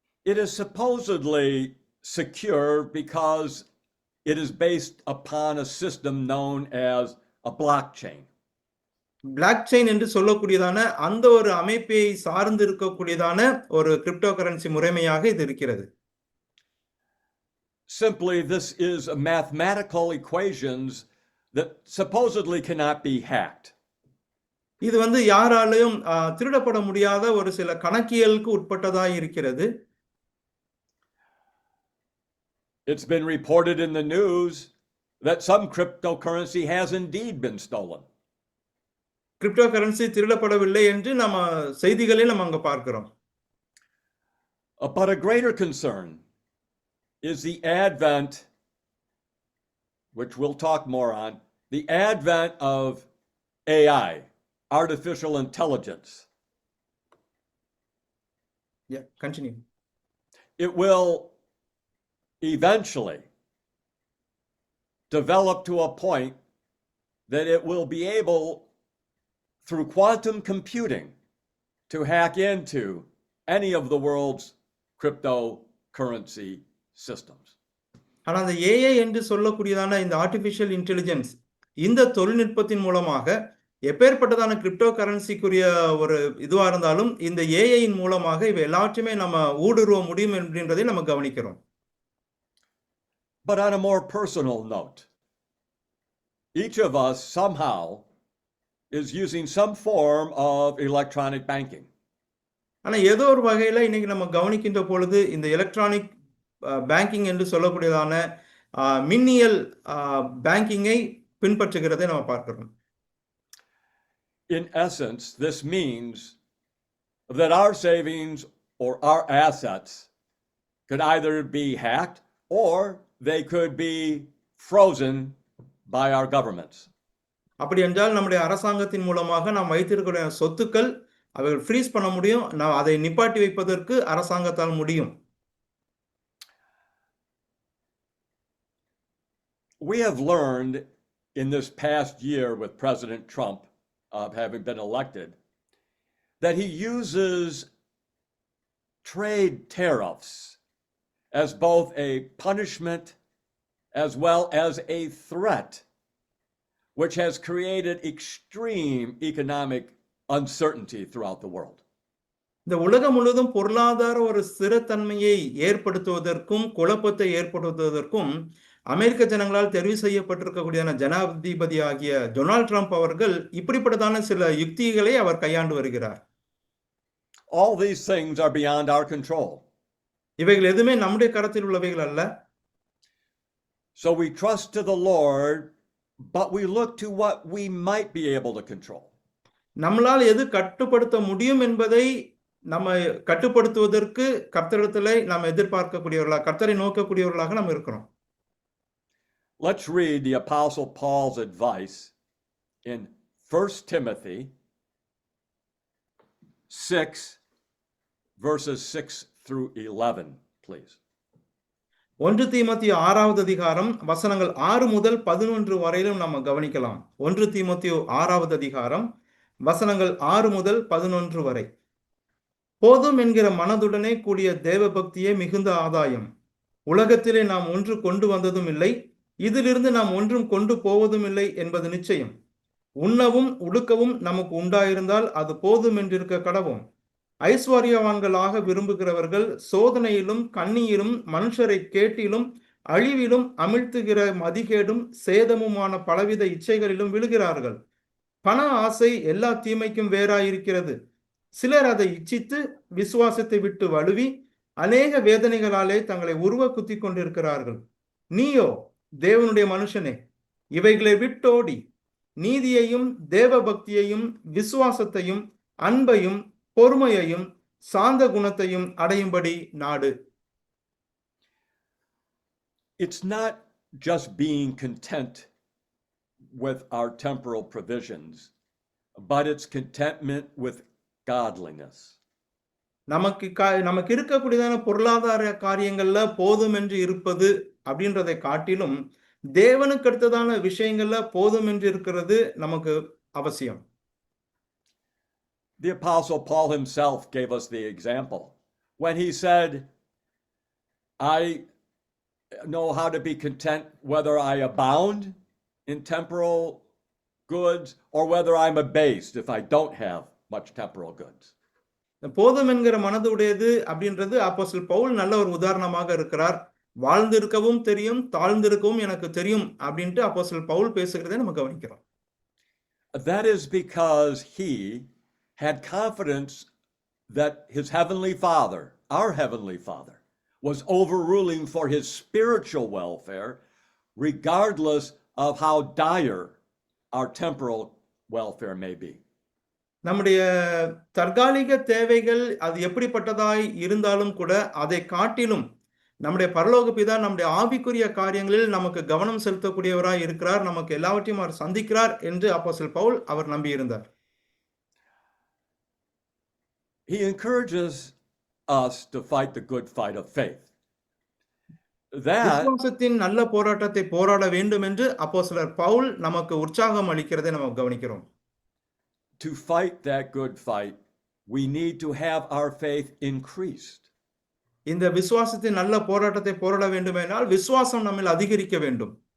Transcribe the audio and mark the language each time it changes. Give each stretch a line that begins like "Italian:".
English: It is supposedly secure because it is based upon a system known as a blockchain.
Tamil: Block chain என்று சொல்லக்கூடியதான அந்த ஒரு அமைப்பை சார்ந்து இருக்கக்கூடியதான ஒரு கிரிப்டோ கரன்சி முறைமையாக இது இருக்கிறது.
English: Simply, this is a mathematical equations that supposedly cannot be hacked.
Tamil: இது யாராலையும் திருடப்பட முடியாத ஒரு சில கணக்கியலுக்கு உட்பட்டதாக இருக்கிறது.
English: It's been reported in the news that some cryptocurrency has indeed been stolen.
Tamil: Crypto currency திருடப்படவில்லை என்று நம்ம செய்திகளில் நம்ம அங்க பார்க்கிறோம்.
English: But a greater concern is the advent, which we'll talk more on, the advent of AI, artificial intelligence. Yeah, continue. It will eventually develop to a point that it will be able, through quantum computing, to hack into any of the world's cryptocurrency systems.
Tamil: ஆனால் அந்த AI என்று சொல்லக்கூடியதான இந்த artificial intelligence இந்த தொழில்நுட்பத்தின் மூலமாக எப்பேற்பட்டதான crypto கரன்சிக்குரிய ஒரு இதுவா இருந்தாலும் இந்த ஏஐயின் மூலமாக இவை எல்லாவற்றையுமே நம்ம ஊடுருவ முடியும் அப்படின்றதை நம்ம கவனிக்கிறோம்.
English: But on a more personal note, each of us somehow is using some form of electronic banking.
Tamil: ஆனா ஏதோ ஒரு வகையில இன்னைக்கு நம்ம கவனிக்கின்ற பொழுது இந்த எலக்ட்ரானிக் பேங்கிங் என்று சொல்லக்கூடியதான மின்னியல் பேங்கிங்கை பின்பற்றுகிறதை நம்ம பார்க்கிறோம்.
English: In essence, this means that our savings or our assets could either be hacked or they could be frozen by our governments.
Tamil: அப்படி என்றால் நம்முடைய அரசாங்கத்தின் மூலமாக நாம் வைத்திருக்கிற சொத்துக்கள் அவைகள் ஃப்ரீஸ் பண்ண முடியும். நாம் அதை நிப்பாட்டி வைப்பதற்கு அரசாங்கத்தால் முடியும்.
English: We have learned in this past year with President Trump having been elected that he uses trade tariffs as both a punishment as well as a threat, which has created extreme economic uncertainty throughout the world.
Tamil: இந்த உலகம் முழுவதும் பொருளாதார ஒரு ஸ்திரத்தன்மையை ஏற்படுத்துவதற்கும் குழப்பத்தை ஏற்படுத்துவதற்கும் அமெரிக்க ஜனங்களால் தெரிவு செய்யப்பட்டிருக்கக்கூடிய ஜனாதிபதி ஆகிய டொனால்ட் ட்ரம்ப் அவர்கள் இப்படிப்பட்டதான சில யுக்திகளை அவர் கையாண்டு வருகிறார்.
English: All these things are beyond our control.
Tamil: இவைகள் எதுவுமே நம்முடைய கரத்தில் உள்ளவைகள் அல்ல.
English: So we trust to the Lord, but we look to what we might be able to control.
Tamil: நம்மளால் எது கட்டுப்படுத்த முடியும் என்பதை நம்ம கட்டுப்படுத்துவதற்கு கர்த்தரிடத்திலே நாம் எதிர்பார்க்கக்கூடியவர்களாக, கர்த்தரை நோக்கக்கூடியவர்களாக நாம் இருக்கிறோம்.
English: Let's read the Apostle Paul's advice in 1 Timothy 6, verses 6 through 11, please.
Tamil: 1 தீமோத்தேயு 6வது அதிகாரம் வசனங்கள் 6 முதல் 11 வரையிலும் நம்ம கவனிக்கலாம். 1 தீமோத்தேயு 6வது அதிகாரம் வசனங்கள் 6 முதல் 11 வரை. போதும் என்கிற மனதுடனே கூடிய தேவ பக்தியே மிகுந்த ஆதாயம். உலகத்திலே நாம் ஒன்று கொண்டு வந்ததும் இல்லை, இதிலிருந்து நாம் ஒன்றும் கொண்டு போவதும் இல்லை என்பது நிச்சயம். உண்ணவும் உடுக்கவும் நமக்கு உண்டாயிருந்தால் அது போதும் என்றிருக்க கடவோம். ஐஸ்வர்யவான்களாக விரும்புகிறவர்கள் சோதனையிலும் கண்ணியிலும் மனுஷரை கேட்டிலும் அழிவிலும் அமிழ்த்துகிற மதிகேடும் சேதமுமான பலவித இச்சைகளிலும் விழுகிறார்கள். பண ஆசை எல்லா தீமைக்கும் வேறாயிருக்கிறது. சிலர் அதை இச்சித்து விசுவாசத்தை விட்டு வழுவி அநேக வேதனைகளாலே தங்களை உருவ குத்தி கொண்டிருக்கிறார்கள். நீயோ தேவனுடைய மனுஷனே, இவைகளை விட்டோடி நீதியையும் தேவ பக்தியையும் விசுவாசத்தையும் அன்பையும் பொறுமையையும் சாந்த குணத்தையும் அடையும்படி நாடு.
English: It's not just being content with our temporal provisions, but it's contentment with godliness.
Tamil: நமக்கு இருக்கக்கூடியதான பொருளாதார காரியங்கள்ல போதும் என்று இருப்பது அப்படின்றதை காட்டிலும் தேவனுக்கு அடுத்ததான விஷயங்கள்ல போதும் என்று இருக்கிறது நமக்கு அவசியம்.
English: The Apostle Paul himself gave us the example when he said, I know how to be content whether I abound in temporal goods or whether I'm abased if I don't have much temporal goods.
Tamil: போதும் என்கிற மனது உடையது அப்படின்றது அப்போஸ்தலன் பவுல் நல்ல ஒரு உதாரணமாக இருக்கிறார். வாழ்ந்திருக்கவும் தெரியும், தாழ்ந்திருக்கவும் எனக்கு தெரியும் அப்படின்ட்டு அப்போஸ்தலன் பவுல் பேசுகிறதை நம்ம கவனிக்கிறோம்.
English: That is because he had confidence that his heavenly Father, our heavenly Father, was overruling for his spiritual welfare, regardless of how dire our temporal welfare may be.
Tamil: நம்முடைய தற்காலிக தேவைகள் அது எப்படிப்பட்டதாய் இருந்தாலும் கூட அதை காட்டிலும் நம்முடைய பரலோக பிதா நம்முடைய ஆவிக்குரிய காரியங்களில் நமக்கு கவனம் செலுத்தக்கூடியவராய் இருக்கிறார், நமக்கு எல்லாவற்றையும் அவர் சந்திக்கிறார் என்று அப்போஸ்தலன் பவுல் அவர் நம்பியிருந்தார்.
English: He encourages us to fight the good fight of faith.
Tamil: விசுவாசத்தின் நல்ல போராட்டத்தை போராட வேண்டும் என்று அப்போஸ்தலர் பவுல் நமக்கு உற்சாகம் அளிக்கிறதை நம்ம கவனிக்கிறோம்.
English: To fight that good fight, we need to have our faith increased.
Tamil: இந்த விசுவாசத்தின் நல்ல போராட்டத்தை போராட வேண்டுமென்றால் விசுவாசம் நம்மில் அதிகரிக்க வேண்டும்.